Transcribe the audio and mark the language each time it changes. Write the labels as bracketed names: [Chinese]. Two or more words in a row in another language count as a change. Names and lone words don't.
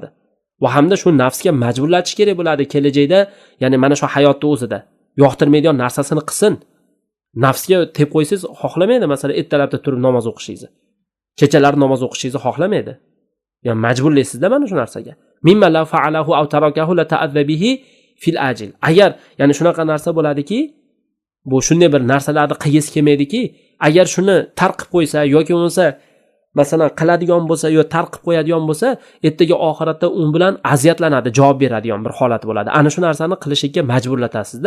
[Uzbek] Va hamda shu nafsga majburlatish kerak bo'ladi kelajakda, ya'ni mana shu hayotda o'zida yoqtirmaydigan narsasini qilsin. Nafsga tep qo'ysangiz xohlamaydi, masalan, ertalabda turib namoz o'qishingizni. Kechalari namoz o'qishingizni xohlamaydi. Ya'ni majburlaysizda mana shu narsaga. [Arabic] مما لو فعله أو تركه لتأذى به في الآجل. [Uzbek] Agar ya'ni shunaqa narsa bo'ladiki, bu shunday bir narsalarni qilgisi kelmaydiki, agar shuni tark qilib qo'ysa yoki bo'lmasa masalan qiladigan bo'lsa yo tark qilib qo'yadigan bo'lsa, ertaga oxiratda u bilan aziyatlanadi, javob beradigan bir holat bo'ladi. Ana shu narsani qilishga majburlatasizda.